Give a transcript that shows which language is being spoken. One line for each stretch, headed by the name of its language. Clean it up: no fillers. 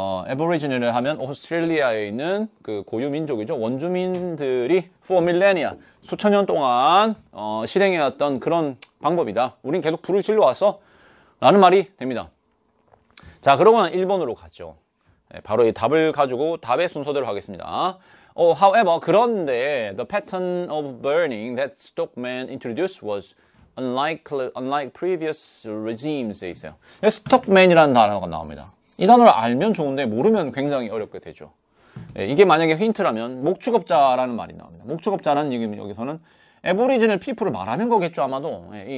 Korean: Aboriginal을 하면 오스트레일리아에 있는 그 고유 민족이죠. 원주민들이
English: for millennia,
Korean: 수천 년 동안 실행해왔던 그런 방법이다. 우린 계속 불을 질러왔어. 라는 말이 됩니다. 자, 그러면 1번으로 가죠. 바로 이 답을 가지고 답의 순서대로 하겠습니다.
English: However, 그런데 the pattern of burning that Stockman introduced was unlike previous regimes
Korean: 에 있어요. Stockman이라는 단어가 나옵니다. 이 단어를 알면 좋은데 모르면 굉장히 어렵게 되죠. 이게 만약에 힌트라면 목축업자라는 말이 나옵니다. 목축업자는 여기서는 에버리지널 피플을 말하는 거겠죠, 아마도.